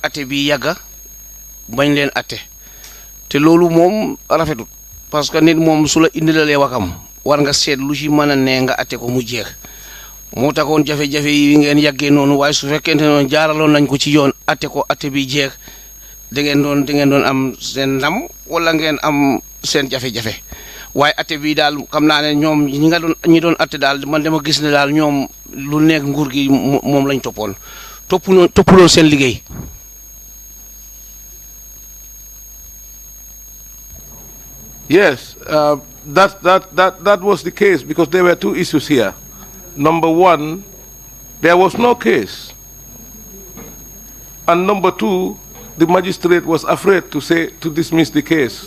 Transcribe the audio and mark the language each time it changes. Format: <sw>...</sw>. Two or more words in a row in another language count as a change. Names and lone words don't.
<wo>atte bi yàgga bañ leen atte te loolu moom rafetut</wo> <fr>parce que</fr> <wo>nit moom su la indilalee wakam war nga seet lu ci mën a ne nga atte ko mu jeex moo taxoon jafe-jafe yi ngeen yàggee noonu waaye su fekkente noonu jaaraloon nañ ko ci yoon atte ko atte bi jeex da ngeen doon am seen ndam wala ngeen am seen jafe-jafe waaye atte bi daal xam naa ne ñoom ñi doon atte daal man dama gis ne daal ñoom lu nekk nguur gi moom lañ toppoon toppuloon seen liggéey.</wo> <en>Yes, that was the case, because there were two issues here. Number one, there was no case. And number two, the magistrate was afraid to dismiss the case.</en>